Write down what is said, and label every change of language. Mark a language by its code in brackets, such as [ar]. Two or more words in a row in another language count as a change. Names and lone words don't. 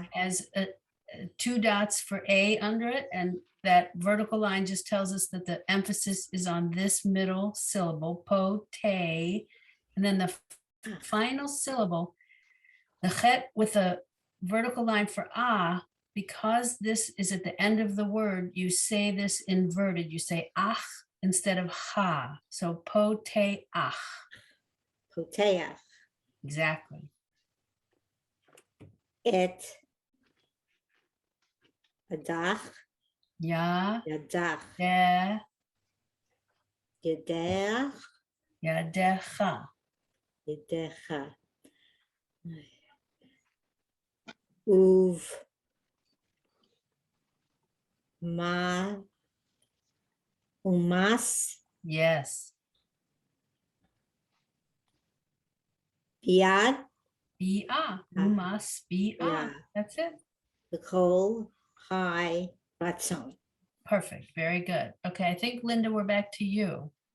[en] has two dots for a under it, and that vertical line just tells us that the emphasis is on this middle syllable, po, te, and then the final syllable, the chet with a vertical line for ah, because this is at the end of the word, you say this inverted. You say ach instead of ha. So po, te, ach. [he] poteach, [en] Exactly. [he] it, adach, Ya, yadach, de, yedech, yadecha. yedecha. Uv, ma, umas, [en] Yes. [he] biad, [en] Be ah. You must be ah. Yeah. That's it. [he] the kol, high, ratzon. [en] Perfect. Very good. Okay, I think Linda, we're back to you.